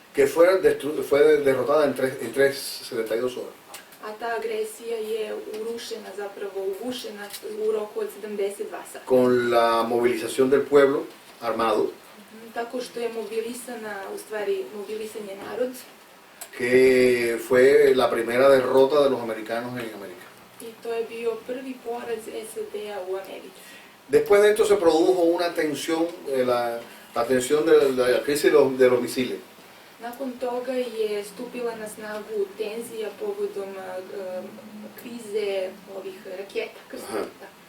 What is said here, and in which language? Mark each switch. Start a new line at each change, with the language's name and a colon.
Spanish: Que fue derrotada en 72 horas.
Serbian: A ta agresija je urušena, zapravo ugušena u roku od 72 sata.
Spanish: Con la movilización del pueblo armado,
Serbian: Tako što je mobilisan je narod
Spanish: que fue la primera derrota de los americanos en América.
Serbian: i to je bio prvi poraz SAD-a u Americi.
Spanish: Después de esto se produjo una tensión, la tensión de la crisis de los misiles.
Serbian: Nakon toga je stupila na snagu tenzija povodom krize ovih raketa, krstota,